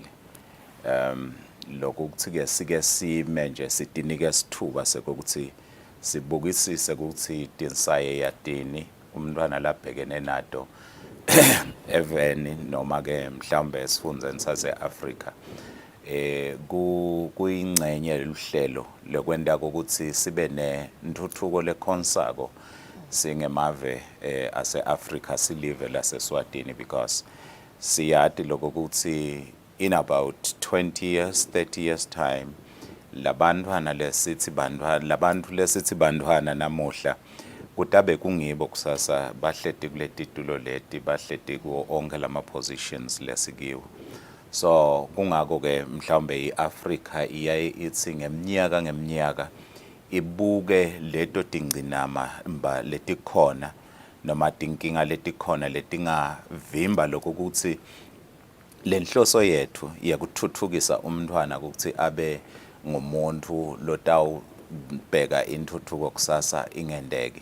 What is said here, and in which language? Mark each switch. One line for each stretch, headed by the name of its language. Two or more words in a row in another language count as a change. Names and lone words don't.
Swati: Lokho ukuthi-ke sike sime nje sitinike isithuba sokuthi sibukisise ukuthi tinsaye yatini umntwana labhekene nato eveni noma ke mhlawumbe esifundeni sase-Afrika. Kuyingcenye luhlelo lokwenda ukuthi sibe nentuthuko lekhonsako singemave ase-Afrika silive lase-Eswatini because siyati lokho ukuthi
English: in about 20 years 30 years time
Swati: labantwana lesithi bantwana namuhla kutabe kungibo kusasa bahleti kuleti tulo leti bahleti kuwo onke lama positions lesikiwo. So kungako ke mhlawumbe iAfrika iyaye ithi ngeminyaka ibuke leto tingcinama letikhona noma tinkinga letikhona letingavimba lokho ukuthi lenhloso yethu yakuthuthukisa umntwana ukuthi abe ngumuntu lotawubheka intuthuko kusasa ingendeki.